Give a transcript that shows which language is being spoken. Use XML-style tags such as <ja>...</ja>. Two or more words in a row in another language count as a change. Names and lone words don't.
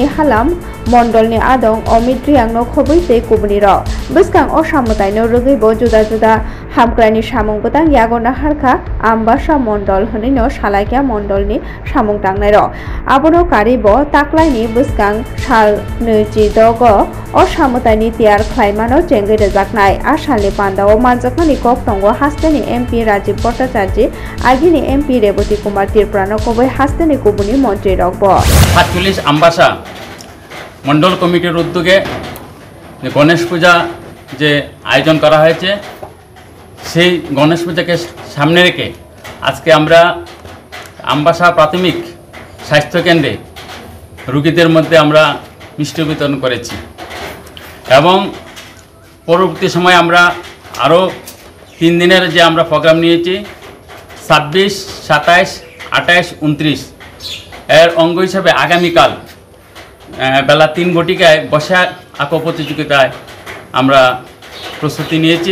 <trp>Halam Mondolni Adong Omitriangno Khobuite Kubniro Biskang Oshamutaino Rugibo Juda Juda Hamkrani Shamong Butang Yagona Harka Ambasha Mondol Honino Shalakia Mondolni Shamong Tangnero Abono Karibo Taklaini Biskang Shal Nuji Dogo Oshamutani Tiar Klaimano Jengede Zaknai Ashali Panda O Manjakani Koktongo Hasteni MP Rajiv Bhattacharya Agini MP Reboti Kumar Tirprano Kobe Hasteni Kubuni Montri Rogbo</trp> <bn>48 Ambasha মন্ডল কমিটির উদ্যোগে গণেশ পূজা যে আয়োজন করা হয়েছে, সেই গণেশ পূজাকে সামনে রেখে আজকে আমরা আমবাসা প্রাথমিক স্বাস্থ্য কেন্দ্রে রোগীদের মধ্যে আমরা মিষ্টি বিতরণ করেছি এবং পরবর্তী সময় আমরা আরও 3 দিনের যে আমরা প্রোগ্রাম নিয়েছি 26, 27, 28, 29 এর অঙ্গ হিসাবে আগামীকাল বেলা 3 ঘটিকায় বসা আঁকো প্রতিযোগিতায় আমরা প্রস্তুতি নিয়েছি।</bn>